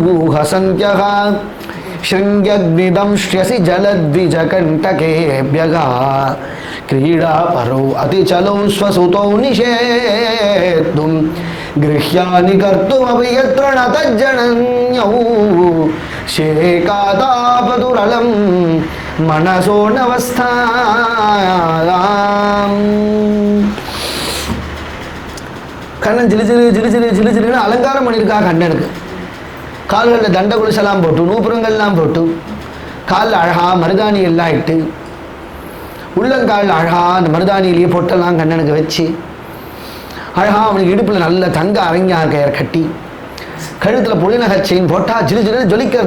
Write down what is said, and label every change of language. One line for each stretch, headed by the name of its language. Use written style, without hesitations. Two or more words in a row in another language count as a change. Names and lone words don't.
Sanskrit: हसन्त्यः शृङ्ग्यग्निदंश्यसि जलद्विजकण्टकेभ्यः क्रीडापरौ अतिचलौ स्वसुतौ निषेद्धुं गृह्यानि कर्तुमपि यत्र न तज्जनन्यौ शेकातापतुरलं मनसो नवस्थायाम्.
Tamil: கண்ணன் ஜிலு ஜிலு ஜிலு ஜிலு ஜிலு ஜிலுன்னு அலங்காரம் பண்ணியிருக்கா கண்ணனுக்கு. கால்களில் தண்ட குலிசெல்லாம் போட்டு நூப்புரங்கள்லாம் போட்டு காலில் அழகா மருதாணி எல்லாம் இட்டு உள்ளங்காலில் அழகா அந்த மருதாணியிலேயே பொட்டெல்லாம் கண்ணனுக்கு வச்சு அழகா அவனுக்கு இடுப்பில் நல்ல தங்க அரங்கியா கயிறு கட்டி கழுத்தில் புலிநகை செயின் போட்டா ஜிலு ஜிலு ஜொலிக்கிறது.